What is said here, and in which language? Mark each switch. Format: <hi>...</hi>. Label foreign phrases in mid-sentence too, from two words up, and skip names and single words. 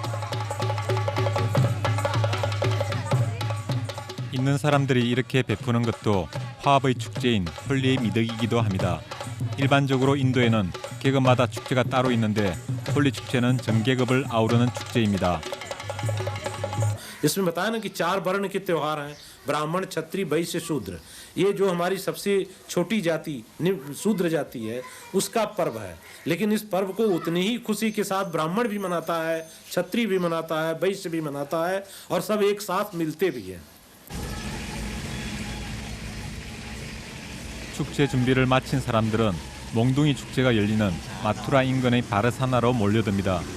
<ko>있는 사람들이 이렇게 베푸는 것도 화합의 축제인 홀리의 미덕이기도 합니다. 일반적으로 인도에는 계급마다 축제가 따로 있는데 홀리 축제는 전 계급을 아우르는 축제입니다.</ko> <hi>इसमें बताया ना कि 4 वर्ण के त्योहार हैं, ब्राह्मण, क्षत्रिय, वैश्य, शूद्र। ये जो हमारी सबसे छोटी जाति शूद्र जाति है उसका पर्व है, लेकिन इस पर्व को उतनी ही खुशी के साथ ब्राह्मण भी मनाता है, क्षत्रिय भी मनाता है, वैश्य भी मनाता है और सब एक साथ मिलते भी हैं।</hi> <ko>축제 준비를 마친 사람들은 몽둥이 축제가 열리는 마투라 인근의 바르사나로 몰려듭니다.</ko>